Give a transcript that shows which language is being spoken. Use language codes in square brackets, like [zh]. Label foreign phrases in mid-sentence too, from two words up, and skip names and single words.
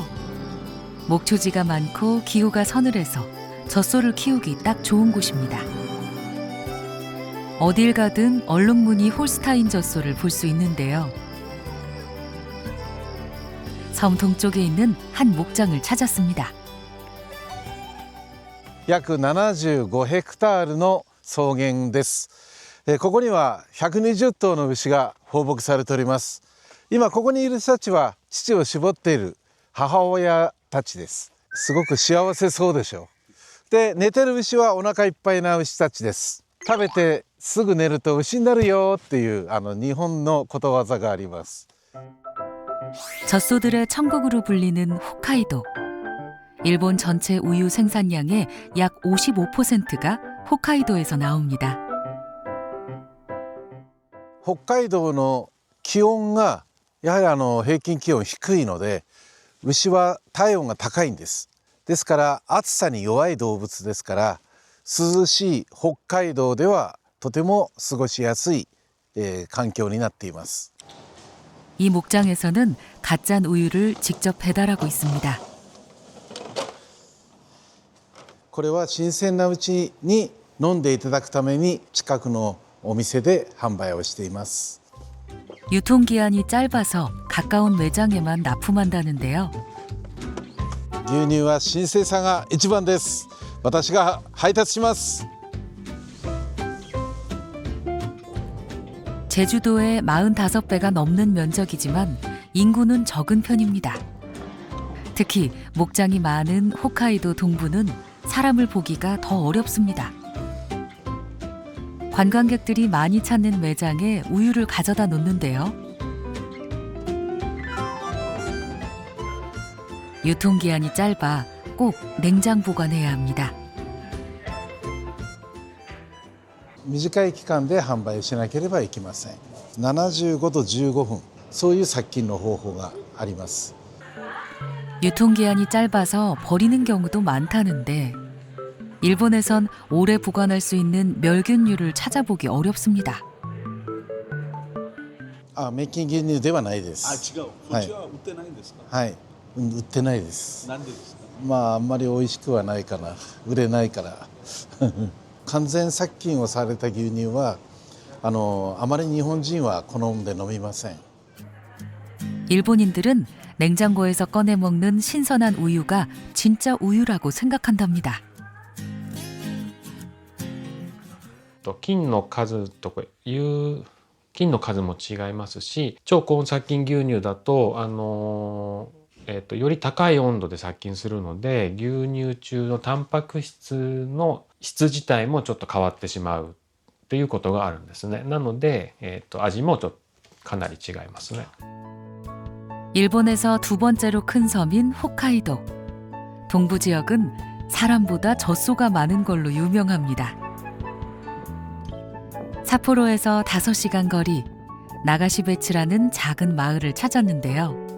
[ko] 목초지가 많고 기후가 서늘해서 젖소를 키우기 딱 좋은 곳입니다. 어딜 가든 얼룩무늬 홀스타인 젖소를 볼 수 있는데요. 섬 동쪽에 있는 한 목장을 찾았습니다. [ja] 約75ヘクタールの草原です。ここには120頭の牛が放牧されております。今ここにいる人たちは乳を搾っている母親たちです。すごく幸せそうでしょう。で、寝てる牛はお腹いっぱいな牛たちです。食べてすぐ寝ると牛になるよっていう日本のことわざがあります。 [ko] 젖소들의 천국으로 불리는 홋카이도. 일본 전체 우유 생산량의 약 55%가 홋카이도에서 나옵니다. [ja] 北海道の気温がやはり平均気温低いので牛は体温が高いんです。ですから暑さに弱い動物ですから涼しい北海道ではとても過ごしやすい環境になっています。 [ko] 이 목장에서는 갓 짠 우유를 직접 배달하고 있습니다. [ja] これは新鮮なうちに飲んでいただくために近くのお店で販売をしています。 [ko] 유통기한이 짧아서 가까운 매장에만 납품한다는데요. [ja] 牛乳は新鮮さが一番です。私が配達します。 [ko] 제주도의 45배가 넘는 면적이지만 인구는 적은 편입니다. 특히 목장이 많은 홋카이도 동부는 사람을 보기가 더 어렵습니다. 관광객들이 많이 찾는 매장에 우유를 가져다 놓는데요. 유통기한이 짧아 꼭 냉장 보관해야 합니다. [ja] 短い期間で販売しなければいけません。75度15分、そういう殺菌の方法があります。 [ko] 유통기한이 짧아서 버리는 경우도 많다는데 일본에선 오래 보관할 수 있는 멸균류를 찾아보기 어렵습니다. [ja] 滅菌牛乳ではないです。違う。こっちは売ってないんですか？はい、売ってないです。なんでですか？あんまり美味しくはないかな。売れないから。完全殺菌をされた牛乳はあまり日本人は好んで飲みません。 [ko] 일본인들은 냉장고에서 꺼내 먹는 신선한 우유가 진짜 우유라고 생각한답니다. [ja] 菌の数とかいう菌の数も違いますし、超高温殺菌牛乳だとより高い温度で殺菌するので、牛乳中のタンパク質の質自体もちょっと変わってしまうということがあるんですね。なので、味もちょっとかなり違いますね。 [ko] 일본에서 두 번째로 큰 섬인 홋카이도. 동부 지역은 사람보다 젖소가 많은 걸로 유명합니다. 삿포로에서 5시간 거리 나가시베츠라는 작은 마을을 찾았는데요.